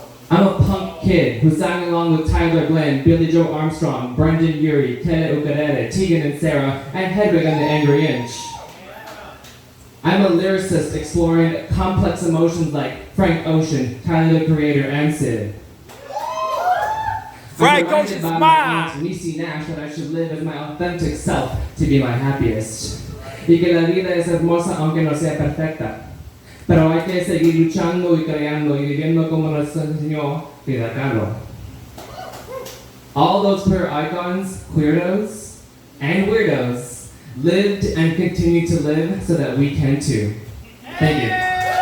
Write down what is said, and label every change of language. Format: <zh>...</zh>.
<en>I'm a punk kid who sang along with Tyler Glenn, Billy Joe Armstrong, Brendan Urie, Tele Ukarere, Tegan and Sarah, and Hedwig and the Angry Inch. I'm a lyricist exploring complex emotions like Frank Ocean, Tyler the Creator, and Sid. Frank I'm Ocean's reminded by my aunt Niecy Nash that I should live as my authentic self to be my happiest.</en> <es>Y que la vida es hermosa aunque no sea perfecta. Pero hay que seguir luchando y creando y viviendo como nos enseñó Frida Kahlo.</es> <en>All those queer icons, queerdos, and weirdos lived and continue to live so that we can too. Thank you.</en>